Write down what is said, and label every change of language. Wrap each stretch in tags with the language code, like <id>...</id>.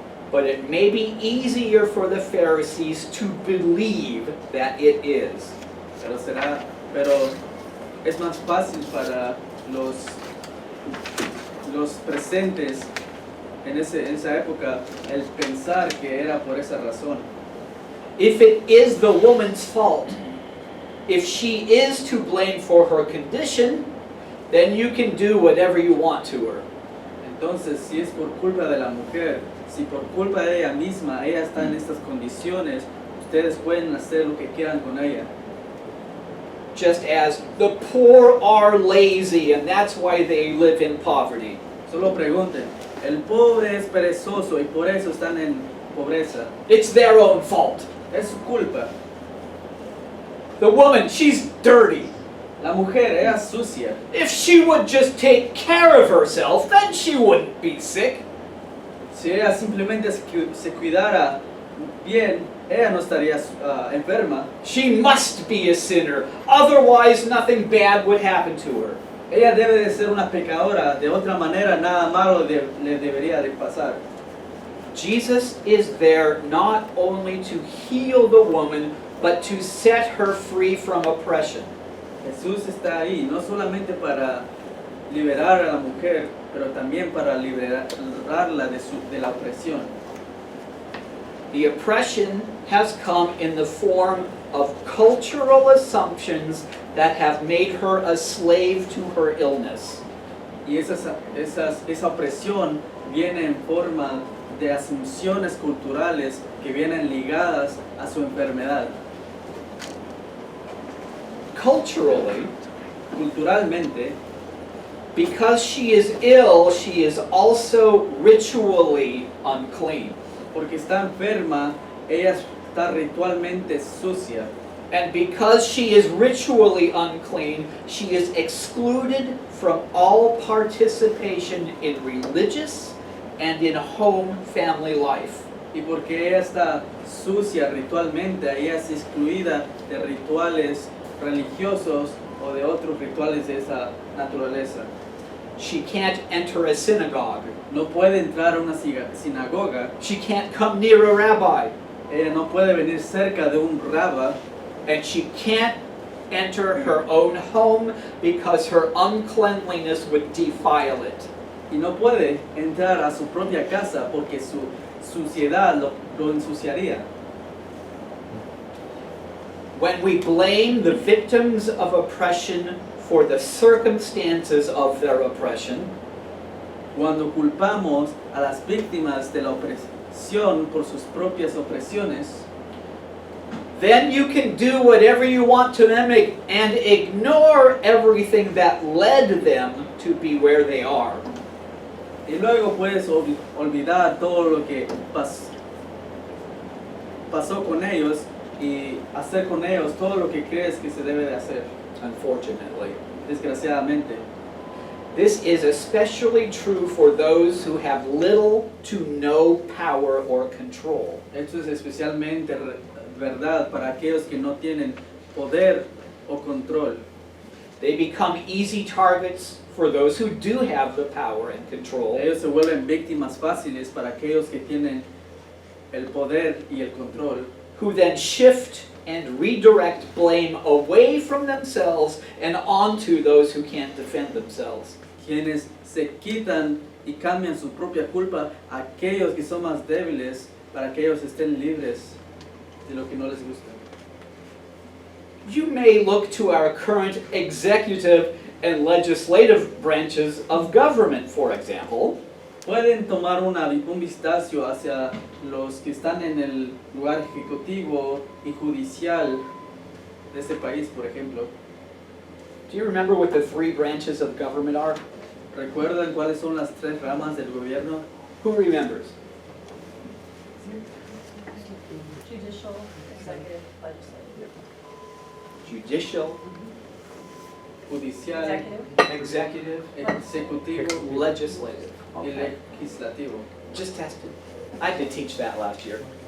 <en>but it may be easier for the Pharisees to believe that it is.</en> <es>pero es más fácil para los presentes en esa época el pensar que era por esa razón.</es> <en>If it is the woman's fault, if she is to blame for her condition, then you can do whatever you want to her.</en> <es>Entonces, si es por culpa de la mujer, si por culpa de ella misma ella está en estas condiciones, ustedes pueden hacer lo que quieran con ella.</es> <en>Just as the poor are lazy and that's why they live in poverty.</en> <es>Solo pregunten, el pobre es perezoso y por eso están en pobreza.</es> <en>It's their own fault.</en> <es>Es su culpa.</es> <en>The woman, she's dirty.</en> <es>La mujer era sucia.</es> <en>If she would just take care of herself, then she wouldn't be sick.</en> <es>Si ella simplemente se cuidara bien, ella no estaría enferma.</es> <en>She must be a sinner, otherwise nothing bad would happen to her.</en> <es>Ella debe de ser una pecadora, de otra manera nada malo le debería de pasar.</es> <en>Jesus is there not only to heal the woman, but to set her free from oppression.</en> <es>Jesús está ahí no solamente para liberar a la mujer, pero también para liberarla de la opresión.</es> <en>The oppression has come in the form of cultural assumptions that have made her a slave to her illness.</en> <es>Y esa opresión viene en forma de asunciones culturales que vienen ligadas a su enfermedad.</es> <en>Culturally,</en> <es>Culturalmente,</es> <en>because she is ill, she is also ritually unclean.</en> <es>porque está enferma, ella está ritualmente sucia.</es> <en>And because she is ritually unclean, she is excluded from all participation in religious and in home family life.</en> <es>Y porque ella está sucia ritualmente, ella es excluida de rituales religiosos o de otros rituales de esa naturaleza.</es> <en>She can't enter a synagogue.</en> <es>No puede entrar a una sinagoga,</es> <en>She can't come near a rabbi.</en> <es>ella no puede venir cerca de un rabba,</es> <en>And she can't enter her own home because her uncleanliness would defile it.</en> <es>y no puede entrar a su propia casa porque su suciedad lo ensuciaría.</es> <en>When we blame the victims of oppression for the circumstances of their oppression,</en> <es>Cuando culpamos a las víctimas de la opresión por sus propias opresiones,</es> <en>then you can do whatever you want to them and ignore everything that led them to be where they are.</en> <es>y luego puedes olvidar todo lo que pasó con ellos y hacer con ellos todo lo que crees que se debe de hacer,</es> <en>Unfortunately.</en> <es>desgraciadamente.</es> <en>This is especially true for those who have little to no power or control.</en> <es>Esto es especialmente verdad para aquellos que no tienen poder o control.</es> <en>They become easy targets for those who do have the power and control.</en> <es>Ellos se vuelven víctimas fáciles para aquellos que tienen el poder y el control,</es> <en>Who then shift and redirect blame away from themselves and onto those who can't defend themselves.</en> <es>quienes se quitan y cambian su propia culpa a aquellos que son más débiles para que ellos estén libres de lo que no les gusta.</es> <en>You may look to our current executive and legislative branches of government, for example,</en> <es>Pueden tomar un vistazo hacia los que están en el lugar ejecutivo y judicial de este país, por ejemplo.</es> <en>Do you remember what the three branches of government are?</en> <es>¿Recuerdan cuáles son las tres ramas del gobierno?</es> <en>Who remembers? Judicial, executive, legislative. Judicial, Judicial, Executive. executive,</en> <es>ejecutivo</es> <en>legislative.</en> <es>y</es> <en>Okay.</en> <es>legislativo.</es> <en>Just tested. I had to teach that last year.</en>